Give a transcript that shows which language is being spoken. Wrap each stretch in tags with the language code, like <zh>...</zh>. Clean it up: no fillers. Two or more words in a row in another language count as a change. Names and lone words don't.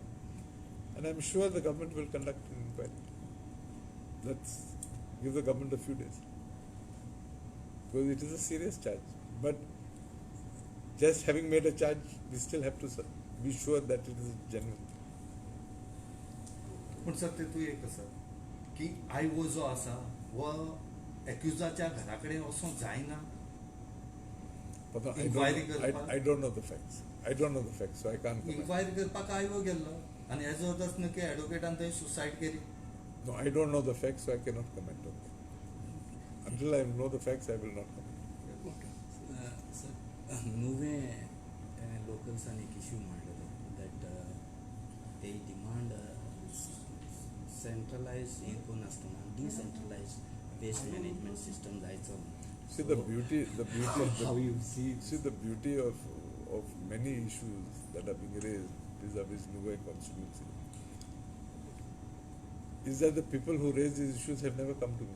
<en>And I'm sure the government will conduct an inquiry. Let's give the government a few days. Because it is a serious charge. But just having made a charge, we still have to be sure that it is genuine.</en> <kok>पण सर तेतून एक आसा की आयओ जो आसा वो एक्युजाच्या घराकडे वचोंक जायना.</kok> <en>But</en> <kok>Inquiry करपाक?</kok> <en>I don't know the facts. I don't know the facts, so I can't comment.</en> <kok>इन्क्वायरी करपाक आयओ गेल्लो आनी हेजो अर्थ न्हू की एडवोकेटान थंय सुसायड केली.</kok> <en>No, I don't know the facts, so I cannot comment on that. Until I know the facts, I will not comment.</en> <kok>सर नुवे लोकल्सान एक इश्यू मांडलो</kok> <en>that they demand centralized</en> <kok>हें कोण आसतना</kok> <en>decentralized waste management system</en> <kok>जायचो.</kok> <en>See the beauty how you see the beauty of many issues that are being raised vis-a-vis Nuvai constituency is that the people who raise these issues have never come to me.</en>